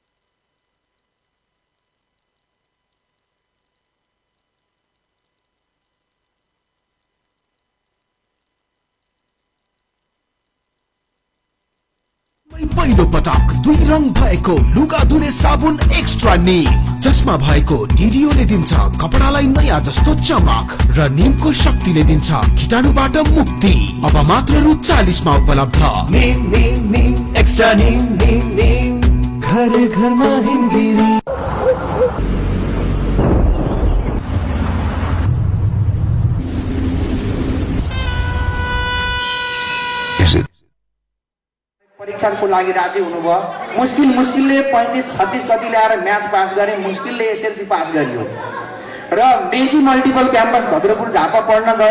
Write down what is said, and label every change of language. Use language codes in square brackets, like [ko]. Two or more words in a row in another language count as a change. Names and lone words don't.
[ne] पहिलो पटक 2 रङ भएको लुगा धुने साबुन एक्स्ट्रा नीम, जसमा भएको DDO-ले दिन्छ कपडालाई नयाँ जस्तो चमक र नीमको शक्तिले दिन्छ कीटाणुबाट मुक्ति। अब मात्र रु 40 मा उपलब्ध। नीम नीम नीम एक्स्ट्रा नीम नीम नीम, घर घरमा हिमगिरी। परीक्षाको लागि राजी हुनुभयो। मुस्किलले 35-36 कति ल्याएर म्याथ पास गरे, मुस्किलले SLC पास गरियो र मेजी मल्टिपल क्याम्पस भद्रपुर झापा पढ्न गए।